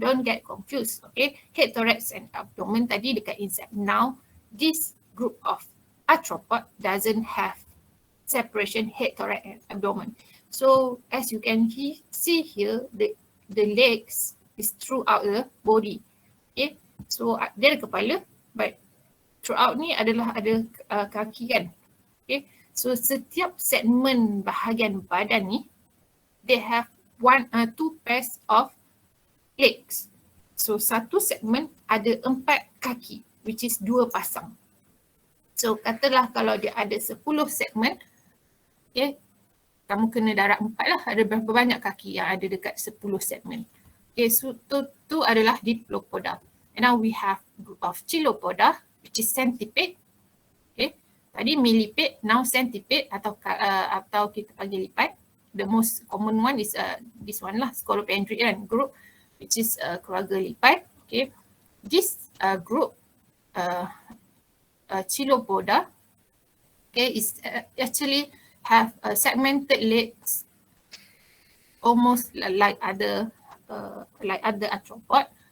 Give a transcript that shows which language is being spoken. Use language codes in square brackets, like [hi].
[en] Don't get confused. Okay, head, thorax and abdomen [ms] tadi dekat [en] inside. Now this group of arthropod doesn't have separation head, thorax and abdomen. So as you can see here, the legs is throughout the body. [ms] Okay, so dia ada kepala, but throughout ni adalah ada kaki kan. [en] Okay, so [ms] setiap segmen bahagian badan ni, [en] they have 2 pairs of legs. [ms] So satu segmen ada 4 kaki, [en] which is [ms] 2 pasang. So katalah kalau dia ada 10 segmen, okay, kamu kena darab 4 lah, ada berapa banyak kaki yang ada dekat 10 segmen. Okay, so tu adalah Diplopoda. [en] And now we have group of Chilopoda, which is centipede. [ms] Okay, tadi millipede, [en] now centipede [ms] atau kita panggil lipat. [en] The most common one is this one lah, Scolopendrian group, which is [ms] keluarga lipat. [en] Okay, this group Chilopoda, okay, is actually have segmented legs, almost like other arthropod.